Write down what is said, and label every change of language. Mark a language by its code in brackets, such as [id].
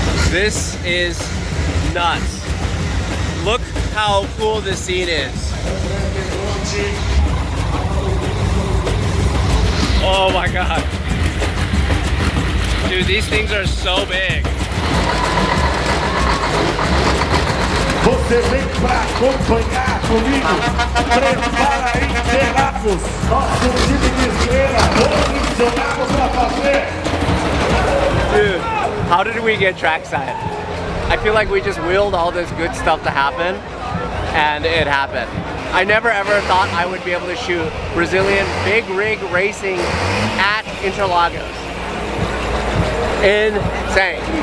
[en] This is nuts. Look how cool this scene is. Oh my god. Dude, these things are so big. [pt] Você vem pra acompanhar comigo. Prepara Interlagos. Nosso time de estrela. Posicionados pra fazer. [en] Dude, how did we get trackside? I feel like we just willed all this good stuff to happen, and it happened. I never ever thought I would be able to shoot Brazilian big rig racing at Interlagos. Insane.